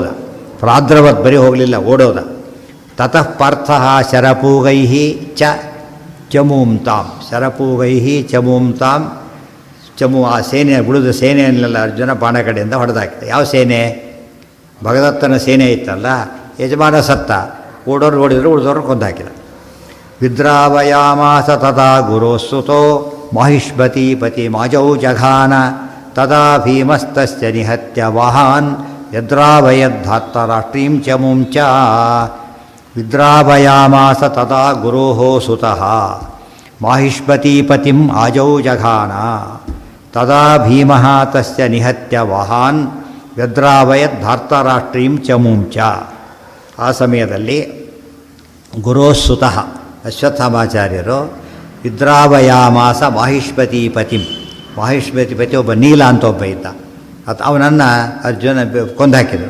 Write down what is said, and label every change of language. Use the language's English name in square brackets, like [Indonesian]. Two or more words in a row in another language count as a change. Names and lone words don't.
[Sanskrit] ಪ್ರಾದ್ರವತ್ [Kannada] ಬರೀ ಹೋಗಲಿಲ್ಲ, ಓಡೋದ. [Sanskrit] ತತಃ ಪಾರ್ಥ ಶರಪೂಗೈ ಚಮೂಂ ತಾಂ, ಶರಪೂಗೈ ಚಮೂಂ ತಾಂ. [Kannada] ಚಮು ಆ ಸೇನೆ, ಉಳಿದ ಸೇನೆಯನ್ನೆಲ್ಲ ಅರ್ಜುನ ಬಾಣ ಕಡೆಯಿಂದ ಹೊಡೆದಾಕಿದ. ಯಾವ ಸೇನೆ? ಭಗದತ್ತನ ಸೇನೆ ಇತ್ತಲ್ಲ, ಯಜಮಾನ ಸತ್ತ, ಓಡೋರು ಓಡಿದ್ರು, ಉಳಿದವ್ರನ್ನ ಕೊಂದಾಕಿದ. [Sanskrit] ವಿದ್ರಾವಯಾಮಾಸ ತದಾ ಗುರೋಸ್ತುತೋ ಮಾಹಿಷ್ಮತಿ ಪತಿ ಮಾಜೌ ಜಘಾನ ತದಾ ಭೀಮಸ್ತಸ್ಯ ನಿಹತ್ಯ ವಾಹಾನ್ ಯದ್ರಾವಯದ್ಧಾತ್ತರಾಷ್ಟ್ರೀಂ ಚಮುಂ ಚ. ವಿದ್ರಾವಯಾಮಾಸ ತದಾ ಗುರೋಃ ಸುತಃ ಮಾಹಿಷ್ಮತಿ ಪತಿಂ ಆಜೌ ಜಘಾನ ತದಾ ಭೀಮಃ ತಸ್ಯ ನಿಹತ್ಯ ವಾಹಾನ್ ವ್ಯದ್ರಾವಯದ್ಧಾರ್ತರಾಷ್ಟ್ರೀಂ ಚಮುಂ ಚ. [Kannada] ಆ ಸಮಯದಲ್ಲಿ ಗುರೋಸ್ಸುತಃ ಅಶ್ವತ್ಥಾಮಾಚಾರ್ಯರು [Sanskrit] ವಿದ್ರಾವಯಾಮಾಸ ಮಾಹಿಷ್ಮತಿ ಪತಿಂ. [Kannada] ಮಾಹಿಷ್ಮತಿ ಪತಿ ಒಬ್ಬ ನೀಲ ಅಂತ ಒಬ್ಬ ಇದ್ದ, ಅವನನ್ನು ಅರ್ಜುನ ಕೊಂದಾಕಿದರು.